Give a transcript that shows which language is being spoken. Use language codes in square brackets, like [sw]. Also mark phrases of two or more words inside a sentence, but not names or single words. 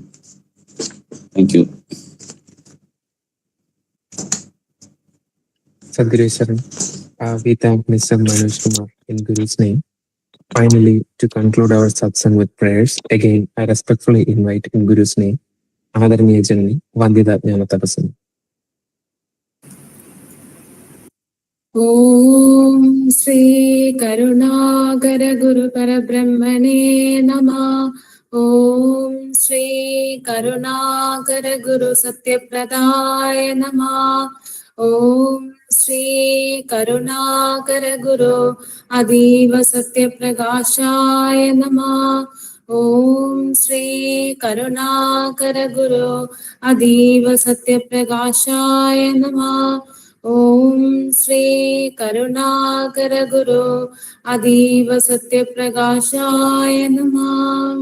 [en] Thank you. [sa] सद्गुरु शरणम्. [en] We thank Mr. Manoj Kumar in Guru's name. Finally, to conclude our satsang with prayers, again, I respectfully invite in Guru's name, Adaraniya Janani Vandida Jnana Thapaswini. [sa] ॐ श्री करुणाकर गुरु परब्रह्मणे नमः. ॐ श्री करुणाकर गुरु सत्यप्रदाय नमः. ॐ श्री करुणाकर गुरु अतीव सत्यप्रकाशाय नमः. ഓം ശ്രീ കരുണാകര ഗുരു അതീവ സത്യപ്രകാശായ നമഃ. ഓം ശ്രീ കരുണാകര ഗുരു അതീവ സത്യപ്രകാശായ നമഃ.